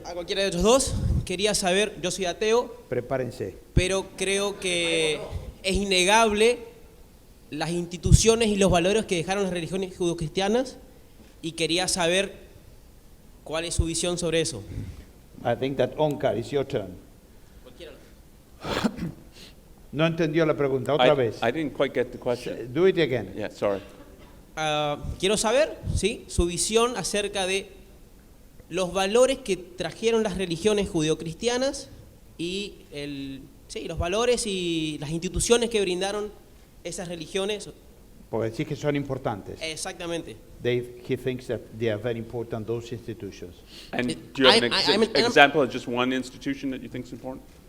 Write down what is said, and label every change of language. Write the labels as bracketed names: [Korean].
[Spanish] A cualquiera de ellos dos. Quería saber, yo soy ateo, Prepárense. pero creo que es innegable las instituciones y los valores que dejaron las religiones judeocristianas y quería saber cuál es su visión sobre eso. [English] I think that Onkar, it's your turn. [Spanish] Cualquiera. No entendió la pregunta, otra vez. [English] I didn't quite get the question. Do it again. Yeah, sorry. [Spanish] Quiero saber, ¿sí?, su visión acerca de los valores que trajeron las religiones judeocristianas y los valores y las instituciones que brindaron esas religiones. Porque decís que son importantes. Exactamente. [English] He thinks that they are very important, those institutions. And do you have an example of just one institution that you think is important?